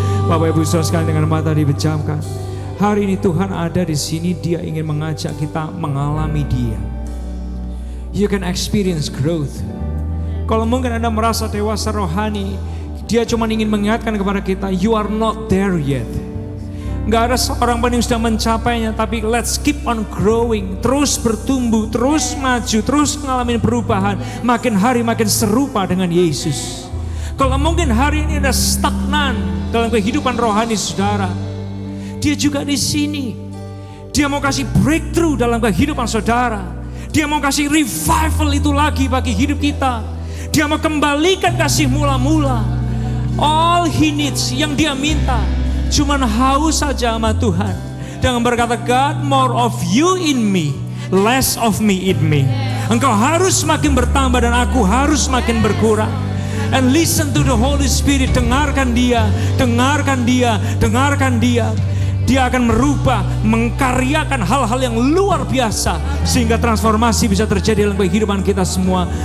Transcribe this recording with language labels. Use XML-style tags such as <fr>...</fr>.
<id>Bapak Ibu Saudara sekalian, dengan mata dipejamkan, hari ini Tuhan ada di sini. Dia ingin mengajak kita mengalami Dia.</id> <en>You can experience growth.</en> <id>Kalau mungkin Anda merasa dewasa rohani, Dia cuma ingin mengingatkan kepada kita,</id> <en>you are not there yet.</en> <id>Gak ada seorang pun yang sudah mencapainya, tapi</id> <en>let's keep on growing,</en> <id>terus bertumbuh, terus maju, terus mengalami perubahan, makin hari makin serupa dengan Yesus. Kalau mungkin hari ini ada stagnan dalam kehidupan rohani saudara, Dia juga di sini. Dia mau kasih breakthrough dalam kehidupan saudara. Dia mau kasih revival itu lagi bagi hidup kita. Dia mau kembalikan kasih mula-mula.</id> <en>All he needs,</en> <id>yang dia minta, cuman haus saja sama Tuhan. Dengan berkata,</id> <en>God, more of you in me, less of me in me.</en> <id>Engkau harus makin bertambah dan aku harus makin berkurang.</id> <en>And listen to the Holy Spirit.</en> <id>Dengarkan Dia, dengarkan Dia, dengarkan Dia. Dia akan merubah, mengkaryakan hal-hal yang luar biasa, sehingga transformasi bisa terjadi dalam kehidupan kita semua.</id>